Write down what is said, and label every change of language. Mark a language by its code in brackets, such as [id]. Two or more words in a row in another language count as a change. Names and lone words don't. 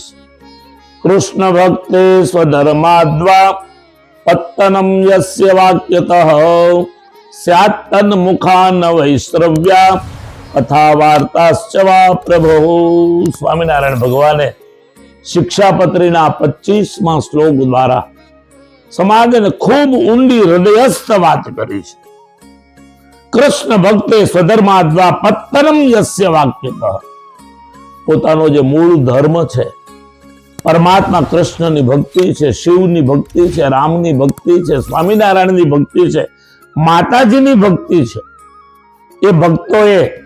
[sa] कृष्ण भक्ते स्वधर्माद्वा पत्तनम यस्य वाक्यतः स्यात् तन्मुखान् वैश्रव्या कथा वार्ताश्च वा प्रभो। [gu] સ્વામીનારાયણ ભગવાને શિક્ષાપત્રીના 25માં શ્લોક દ્વારા સમાજને ખૂબ ઊંડી હૃદયસ્થ વાત કરી છે। [sa] कृष्ण भक्ते स्वधर्माद्वा पत्तनम यस्य वाक्यतः, [gu] પોતાનો જે મૂળ ધર્મ છે, પરમાત્મા કૃષ્ણની ભક્તિ છે, શિવની ભક્તિ છે, રામની ભક્તિ છે, સ્વામિનારાયણની ભક્તિ છે, માતાજીની ભક્તિ છે, એ ભક્તોએ